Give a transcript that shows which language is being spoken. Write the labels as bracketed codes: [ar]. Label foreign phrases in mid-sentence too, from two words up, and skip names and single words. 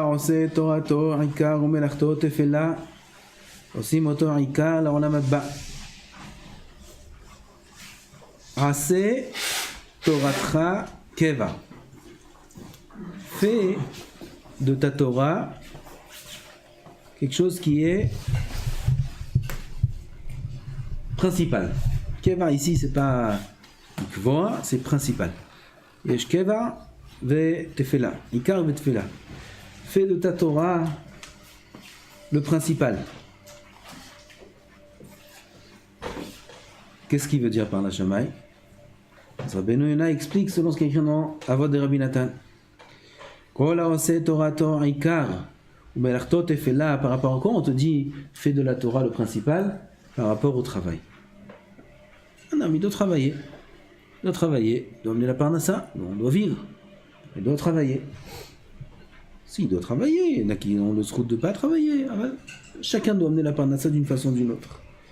[he] העושה תורתו עיקר ומלאכתו תפלה, עושים אותו עיקר לעולם הבא. עשה תורתך קבע. [fr] Fais de ta Torah quelque chose qui est principal. Keva ici c'est pas Kvoa, c'est principal. [he] יש קבע וטפלה עיקר וטפלה. [fr] Fais de ta Torah le principal. Qu'est-ce qu'il veut dire par la Shamaï? Rabbeinu Yonah explique selon ce qu'il y a écrit dans Avot de Rabbi Nathan. [he] כל העושה תורתו עיקר ומלאכתו טפלה. [fr] Par rapport à quoi on te dit fais de la Torah le principal? Par rapport au travail. Un homme il doit travailler. Il doit travailler. Il doit amener la parnassa. On doit vivre. Il doit travailler. Si, il doit travailler. Il y en a qui ont le srout de ne pas travailler. Chacun doit amener la parnassa d'une façon ou d'une autre.